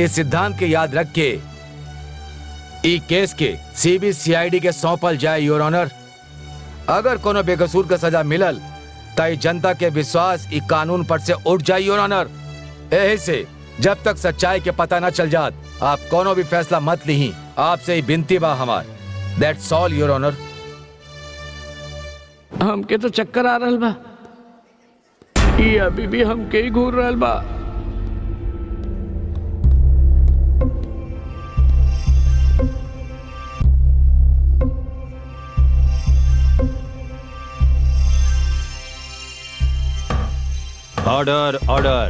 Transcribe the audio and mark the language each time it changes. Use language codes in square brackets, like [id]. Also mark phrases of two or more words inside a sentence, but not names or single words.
[bho] इस सिद्धांत के याद रख के ई केस के सीबीसीआईडी के सौंपल जाए [en] your honour. [bho] अगर कोनो बेकसूर के सजा मिलल तो जनता के विश्वास ई कानून पर से उठ जाए [en] your honour. [bho] यही से जब तक सच्चाई के पता न चल जात, आप कोनो भी फैसला मत लीही। आपसे ही विनती बा हमार। [en] That's all your honour. [bho] हमके तो चक्कर आ रहल बा। ई अभी भी हमके ही घूर रहल बा। [en] Order order.